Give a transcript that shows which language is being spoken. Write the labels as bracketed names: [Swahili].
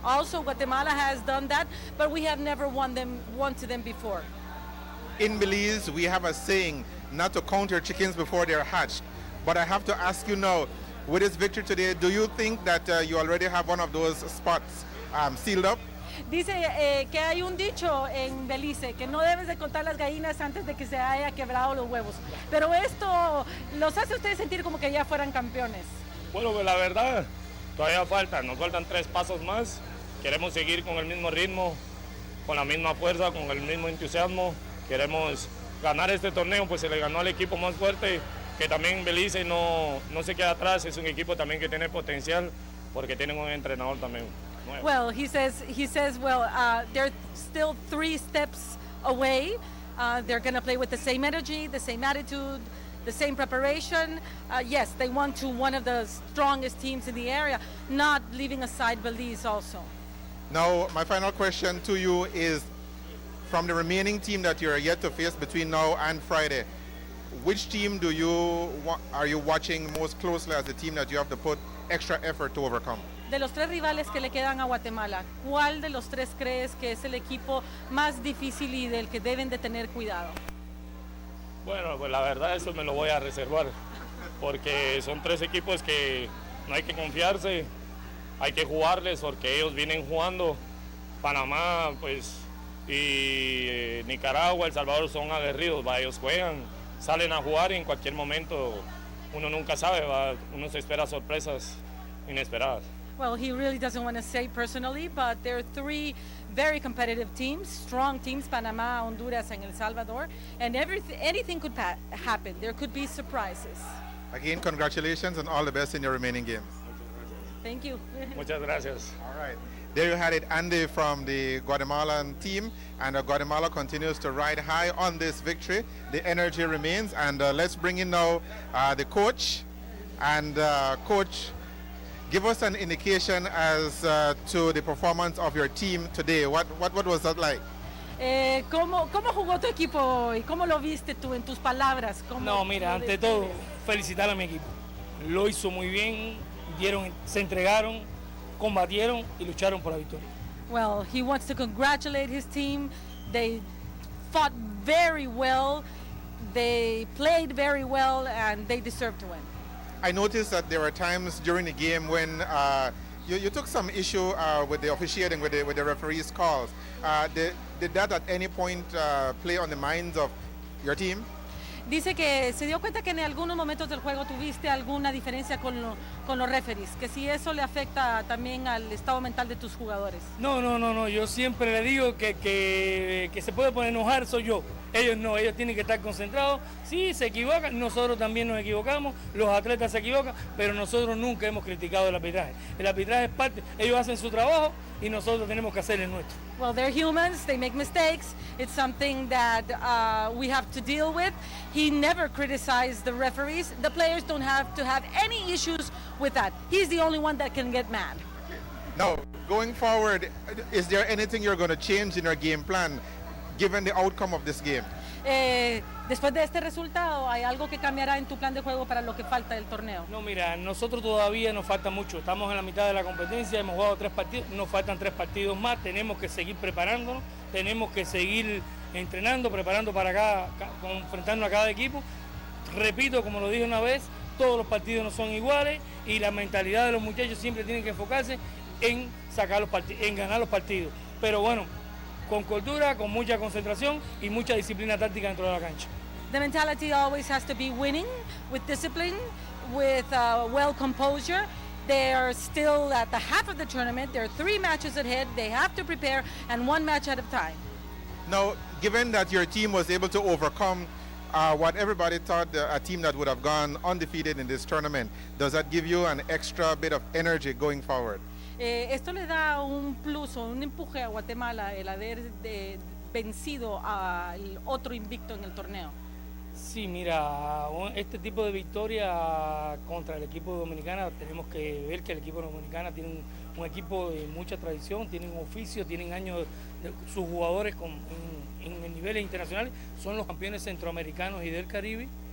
[English] Also, Guatemala has done that, but we have never won to them before. In Belize, we have a saying not to count your chickens before they're hatched. But I have to ask you now, with this victory today, do you think that you already have one of those spots sealed up? [Spanish] Dice que hay un dicho en Belice, que no debes de contar las gallinas antes de que se haya quebrado los huevos. Pero esto los hace a ustedes sentir como que ya fueran campeones. Bueno, pues la verdad, todavía nos faltan 3 pasos más. Queremos seguir con el mismo ritmo, con la misma fuerza, con el mismo entusiasmo. Queremos ganar este torneo, pues se le ganó al equipo más fuerte, que también Belice no se queda atrás. Es un equipo también que tiene potencial, porque tienen un entrenador también. [English] Well, he says, they're still 3 steps away. They're going to play with the same energy, the same attitude, the same preparation. Yes, they won to one of the strongest teams in the area, not leaving aside Belize also. Now, my final question to you is, from the remaining team that you're yet to face between now and Friday, which team are you watching most closely as the team that you have to put extra effort to overcome? [Spanish] De los 3 rivales que le quedan a Guatemala, ¿cuál de los 3 crees que es el equipo más difícil y del que deben de tener cuidado? Bueno, pues la verdad eso me lo voy a reservar, porque son 3 equipos que no hay que confiarse, hay que jugarles porque ellos vienen jugando. Panamá, pues, y Nicaragua, El Salvador son aguerridos, ellos juegan, salen a jugar y en cualquier momento uno nunca sabe, uno se espera sorpresas inesperadas. [English] Well, he really doesn't want to say personally, but there are 3 very competitive teams, strong teams, Panama, Honduras, and El Salvador, and anything could happen. There could be surprises. Again, congratulations and all the best in your remaining games. Thank you. [Spanish] Muchas gracias. [English] All right. There you had it, Andy from the Guatemalan team, and Guatemala continues to ride high on this victory. The energy remains, and let's bring in now the coach. And coach, give us an indication as to the performance of your team today. What was that like? [Spanish] ¿Cómo jugó tu equipo hoy? ¿Cómo lo viste tú en tus palabras? No, mira, ante todo, felicitar a mi equipo. Lo hizo muy bien, se entregaron, combatieron y lucharon por la victoria. [English] Well, he wants to congratulate his team. They fought very well, they played very well, and they deserve to win. I noticed that there were times during the game when you took some issue with the officiating, with the referee's calls. Did that at any point play on the minds of your team? [Spanish] Dice que se dio cuenta que en algunos momentos del juego tuviste alguna diferencia con los referees, que si eso le afecta también al estado mental de tus jugadores. No, yo siempre le digo que se puede poner enojar soy yo. Ellos no, ellos tienen que estar concentrados. Sí, se equivocan, nosotros también nos equivocamos, los atletas se equivocan, pero nosotros nunca hemos criticado el arbitraje. El arbitraje es parte, ellos hacen su trabajo y nosotros tenemos que hacer el nuestro. [English] Well, they're humans, they make mistakes. It's something that we have to deal with. He never criticized the referees. The players don't have to have any issues with that. He's the only one that can get mad. Now, going forward, is there anything you're going to change in your game plan, given the outcome of this game? [Spanish] Después de este resultado, ¿hay algo que cambiará en tu plan de juego para lo que falta del torneo? No, mira, nosotros todavía nos falta mucho. Estamos en la mitad de la competencia, hemos jugado 3 partidos, nos faltan 3 partidos más. Tenemos que seguir preparándonos, tenemos que seguir entrenando, preparando para enfrentarnos a cada equipo. Repito, como lo dije una vez, todos los partidos no son iguales y la mentalidad de los muchachos siempre tiene que enfocarse en ganar los partidos. Pero bueno, con cordura, con mucha concentración y mucha disciplina táctica dentro de la cancha. [English] The mentality always has to be winning, with discipline, with composure. They are still at the half of the tournament. There are 3 matches ahead. They have to prepare, and 1 match at a time. Now, given that your team was able to overcome what everybody thought a team that would have gone undefeated in this tournament, does that give you an extra bit of energy going forward? [Spanish] Esto le da un plus o un empuje a Guatemala el haber vencido al otro invicto en el torneo. Sí, mira, este tipo de victoria contra el equipo de Dominicana, tenemos que ver que el equipo de Dominicana tiene un equipo de mucha tradición, tienen un oficio, tienen años, sus jugadores en el nivel internacional son los campeones centroamericanos y del Caribe,